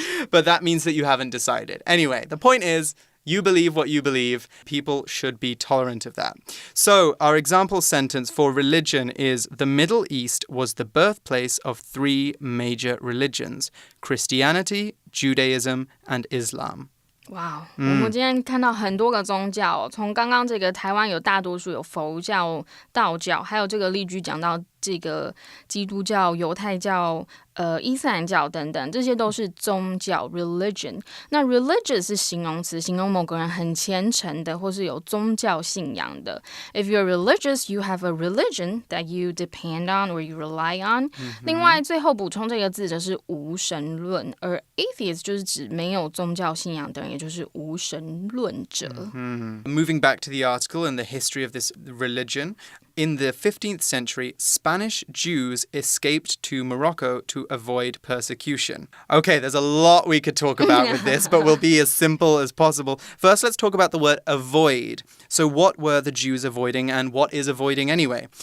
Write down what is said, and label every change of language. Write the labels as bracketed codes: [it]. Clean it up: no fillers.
[en] But that means that you haven't decided. Anyway, the point is, you believe what you believe. People should be tolerant of that. So, our example sentence for religion is the Middle East was the birthplace of 3 major religions: Christianity, Judaism, and Islam. [zh] 哇，我们今天看到很多个宗教，从刚刚这个台湾有大多数有佛教、道教，还有这个例句讲到这个基督教、犹太教、伊斯兰教等等，这些都是宗教 religion。那 religious 是形容词，形容某个人很虔诚的，或是有宗教信仰的。 [en] If you're religious, you have a religion that you depend on or you rely on。 [zh] 另外，最后补充这个字则是无神论，而 atheist 就是指没有宗教信仰的人，也就是无神论者。 [en] Moving back to the article and the history of this religion, in the 15th century, Spanish Jews escaped to Morocco to avoid persecution. Okay, there's a lot we could talk about with this, but we'll be as simple as possible. First, let's talk about the word avoid. So what were the Jews avoiding, and what is avoiding anyway?